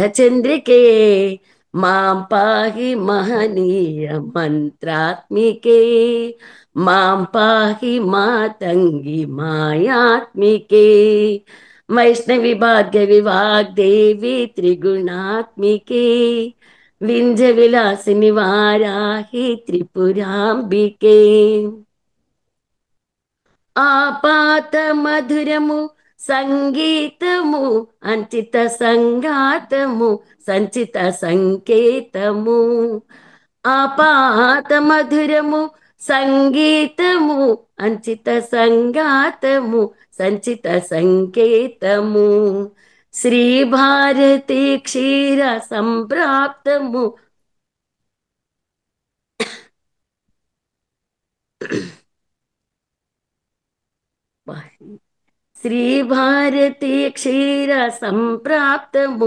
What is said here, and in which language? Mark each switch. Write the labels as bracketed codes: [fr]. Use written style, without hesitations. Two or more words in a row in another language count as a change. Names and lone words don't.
[sa] चंद्रिके मां पाहि महनीय मंत्रात्मिके मां पाहि मातंगी मायात्मिके वैष्णवी भाग्य विभाग देवी त्रिगुणात्मिके विंज विलासिनी वाराहि त्रिपुरांबिके [te] ఆపాత మధురము సంగీతము అంచిత సంగాతము సంచిత సంకేతము ఆపాత మధురము సంగీతము అంచిత సంగాతము సంచిత సంకేతము శ్రీ భారతి క్షీర సంప్రాప్తము శ్రీ భారతి క్షీర సంప్రాప్తము